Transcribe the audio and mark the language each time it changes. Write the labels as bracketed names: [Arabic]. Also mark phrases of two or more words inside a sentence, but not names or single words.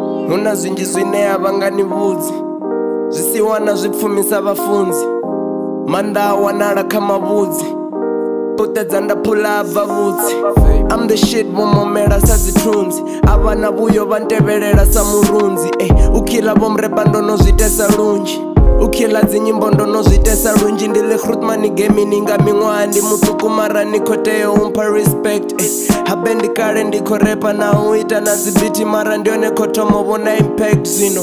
[Venda] huna zwinzhi zwine a vha nga ni vhudzi, zwi si wana zwi pfumisa vhafunzi. Maanḓa a wanala kha mavhudzi, puṱedza nda phula bva vhutsi. [English] I'm the shit [Venda] vho momela sa dzi trunzi, a vha na vhuyo vha ntevhelela sa murunzi. U khiḽa vho mrepa ndo no zwi itesa lunzhi, u khiḽa dzi nyimbo ndo no zwi itesa lunzhi. Ndi le Grootman gamini nga miṅwaha ndi muṱuku mara ni khou tea u mpha respect. Habe ndi kale ndi khou repa na u ita na dzi biti mara ndi yone khou thoma u vhona impact zwino.